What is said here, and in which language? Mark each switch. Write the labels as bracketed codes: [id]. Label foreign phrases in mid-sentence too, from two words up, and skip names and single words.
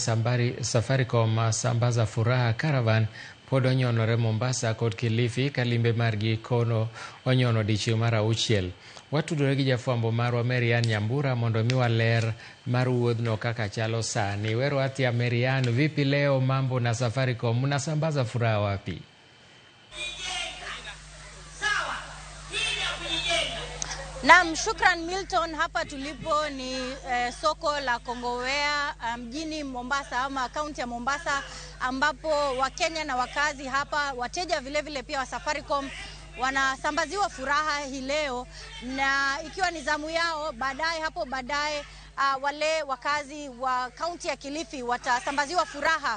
[luo] Safaricom sambaza furaha caravan pod onyonore Mombasa kod Kilifi kalimbe margi kono onyono dichieng' mar 6. Watudore gi jafwambo marwa Marian Nyambura mondo miwa ler mar wuodhno kaka chalo sani. Wero atia [sw] Marian, vipi leo mambo na Safaricom, mnasambaza furaha wapi? Naam, shukran Milton. Hapa tulipo ni soko la Kongowea mjini Mombasa ama kaunti ya Mombasa, ambapo Wakenya na wakazi hapa, wateja vile vile pia wa Safaricom wanasambaziwa furaha hii leo, na ikiwa ni zamu yao hapo baadaye wale wakazi wa kaunti ya Kilifi watasambaziwa furaha.